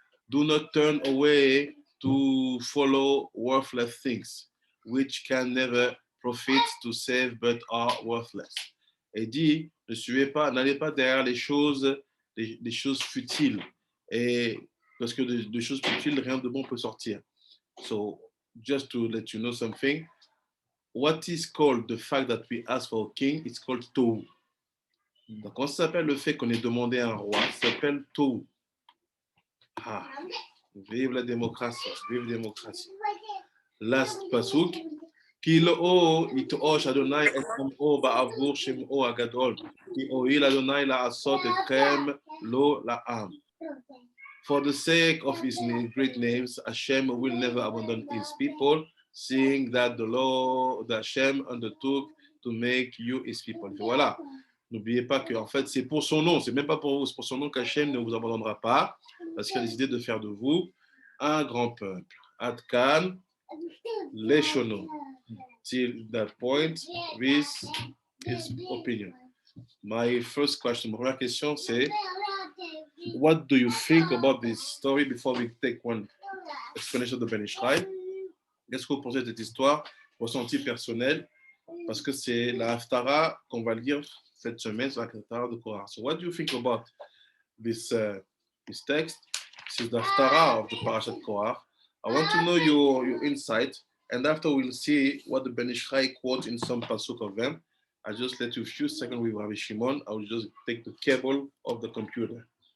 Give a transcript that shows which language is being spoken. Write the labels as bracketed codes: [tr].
[en] Do not turn away to follow worthless things, which can never profit to save but are worthless. [fr] Et dit, ne suivez pas, n'allez pas derrière les choses futiles, et parce que de choses futiles, rien de bon peut sortir. [en] So, just to let you know something, what is called the fact that we ask for a king, it's called Tohu. [fr] Donc, quand ça s'appelle le fait qu'on ait demandé un roi, ça s'appelle Tohu. Ah, vive la démocratie, vive la démocratie. [en] Last pasuk. [he] כי לא יתעוש אדוני את עמו בעבור שמעו הגדול, כי הואיל אדוני לעשות אתכם לא לעם. [en] For the sake of his great names, Hashem will never abandon his people, seeing that the Lord, that Hashem undertook to make you his people. [fr] Et voilà, n'oubliez pas que en fait c'est pour son nom, c'est même pas pour vous, c'est pour son nom qu'Hashem ne vous abandonnera pas, parce qu'il a décidé de faire de vous un grand peuple. [he] Adkan, Leshono. [en] Till that point, this is opinion. My first question, [fr] ma première question, c'est [en] what do you think about this story before we take one explanation of the Ben Ishraï? [fr] Qu'est-ce que vous pensez de cette histoire, ressenti personnel? Parce que c'est la Haftara qu'on va lire cette semaine, c'est la Haftara de Korah. [en] So what do you think about this text? This is the Haftara of the Parashat Korah. I want to know your insight, and after we'll see what the Ben Ishraï quotes in some pasuk of them. I'll just let you a few seconds with Rabbi Shimon. I will just take the cable of the computer.